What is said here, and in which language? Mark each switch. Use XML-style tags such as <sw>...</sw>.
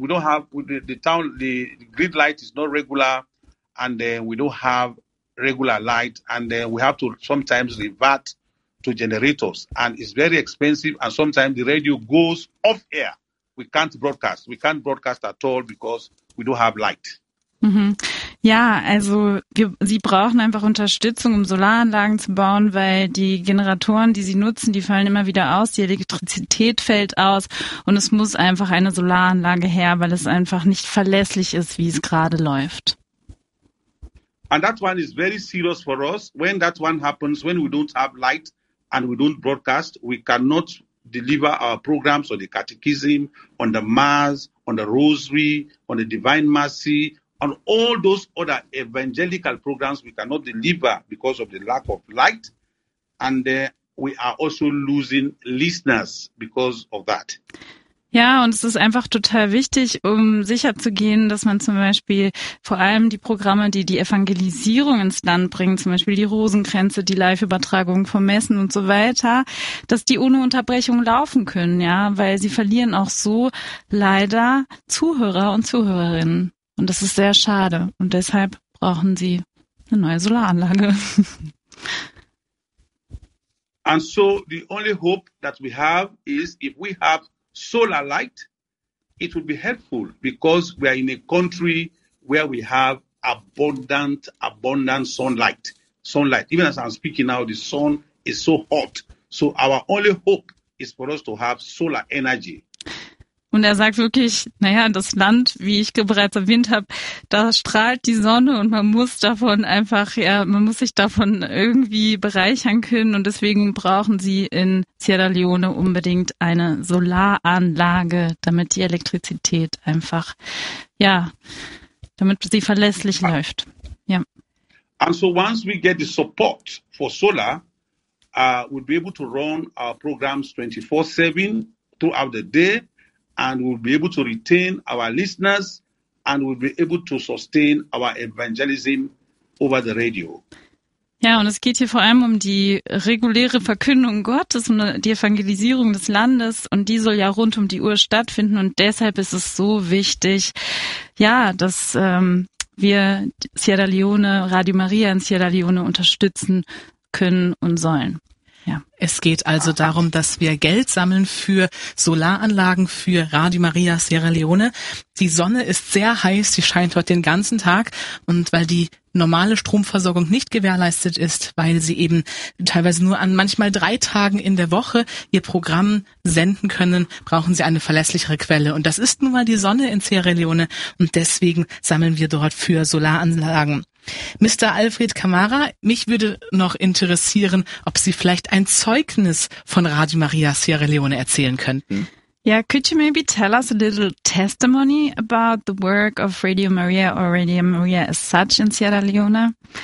<en>We don't have the grid light is not regular, and then we don't have regular light, and then we have to sometimes revert to generators, and it's very expensive, and sometimes the radio goes off air. We can't broadcast at all because we don't have light. Mm-hmm.</en> <de>Ja, also sie brauchen einfach Unterstützung, um Solaranlagen zu bauen, weil die Generatoren, die sie nutzen, die fallen immer wieder aus, die Elektrizität fällt aus und es muss einfach eine Solaranlage her, weil es einfach nicht verlässlich ist, wie es gerade läuft.</de> <en>And that one is very serious for us. When that one happens, when we don't have light and we don't broadcast, we cannot deliver our programs on the catechism, on the mass, on the rosary, on the divine mercy, on all those other evangelical programs we cannot deliver because of the lack of light. And we are also losing listeners because of that.</en> <de>Ja, und es ist einfach total wichtig, um sicherzugehen, dass man zum Beispiel vor allem die Programme, die die Evangelisierung ins Land bringen, zum Beispiel die Rosenkränze, die Live-Übertragung von Messen und so weiter, dass die ohne Unterbrechung laufen können, ja, weil sie verlieren auch so leider Zuhörer und Zuhörerinnen. Und das ist sehr schade. Und deshalb brauchen sie eine neue Solaranlage.</de> <en>And so the only hope that we have is if we have solar light, it would be helpful because we are in a country where we have abundant sunlight. Even as I'm speaking now, the sun is so hot. So our only hope is for us to have solar energy.</en> <de>Und er sagt wirklich, naja, das Land, wie ich bereits erwähnt habe, da strahlt die Sonne und man muss davon einfach, ja, man muss sich davon irgendwie bereichern können und deswegen brauchen sie in Sierra Leone unbedingt eine Solaranlage, damit die Elektrizität einfach, ja, damit sie verlässlich läuft. Ja.</de> <en>And so once we get the support for solar, we'll be able to run our programs 24/7 throughout the day. And we'll be able to retain our listeners and we'll be able to sustain our evangelism over the radio.</en> <de>Ja, und es geht hier vor allem um die reguläre Verkündung Gottes und die Evangelisierung des Landes und die soll ja rund um die Uhr stattfinden und deshalb ist es so wichtig, ja, dass wir Sierra Leone, Radio Maria in Sierra Leone unterstützen können und sollen. Ja. Es geht also darum, dass wir Geld sammeln für Solaranlagen für Radio Maria Sierra Leone. Die Sonne ist sehr heiß, sie scheint dort den ganzen Tag und weil die normale Stromversorgung nicht gewährleistet ist, weil sie eben teilweise nur an manchmal 3 Tagen in der Woche ihr Programm senden können, brauchen sie eine verlässlichere Quelle. Und das ist nun mal die Sonne in Sierra Leone und deswegen sammeln wir dort für Solaranlagen. Mr. Alfred Camara, mich würde noch interessieren, ob Sie vielleicht ein Zeugnis von Radio Maria Sierra Leone erzählen könnten.</de> <en>Yeah, could you maybe tell us a little testimony about the work of Radio Maria or Radio Maria as such in Sierra Leone?</en>